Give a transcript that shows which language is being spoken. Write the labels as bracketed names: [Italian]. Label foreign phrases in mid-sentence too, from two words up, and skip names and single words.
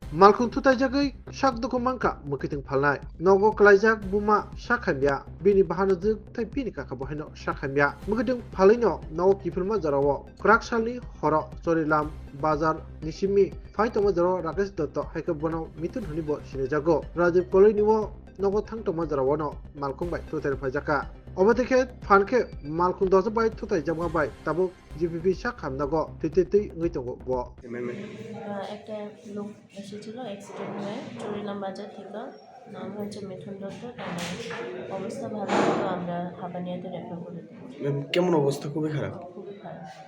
[Kok Borok] Malkhung thutai jagai sak doko mangka mukiting phalnai nogo klaijak buma sakhaimya bini bahanujuk thai bini kaka bohino sakhaimya mukiting phalaino nogo kifilma jarao krak salni horo chorilam bazar nisimi phaitoma jaro rakesh dotto haika bono mitun hunibo sinejago rajiv koloi niwo nogo thangtoma jarao no malkhung bai thutai phajaka obadeke phanke malkhung dosa bai thutai jamga bai tabo জিপিপি সাক্ষামনাগো তেতেতেই ngaitongo bo [Bangla] একটা লোক এসেছিল অ্যাক্সিডেন্ট হয়ে চরিলাম বাজার থেকে নাম হচ্ছে মিঠুন দত্ত তার অবস্থা ভালো হতো আমরা হাবানিয়াতে রেফার করে দিই কেমন অবস্থা খুবই খারাপ খুবই খারাপ